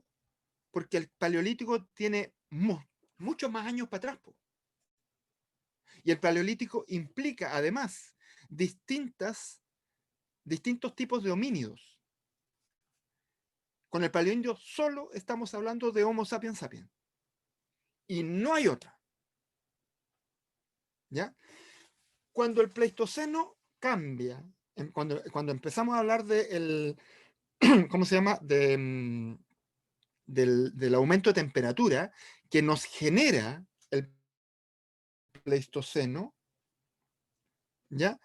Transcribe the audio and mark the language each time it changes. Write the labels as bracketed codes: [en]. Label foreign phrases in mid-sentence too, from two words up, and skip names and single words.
[es] Porque el paleolítico tiene muchos más años para atrás. Y el paleolítico implica, además, distintos tipos de homínidos. Con el paleoindio solo estamos hablando de Homo sapiens sapiens. Y no hay otra. ¿Ya? Cuando el Pleistoceno cambia, cuando empezamos a hablar ¿cómo se llama? Del aumento de temperatura que nos genera el Pleistoceno, ¿ya?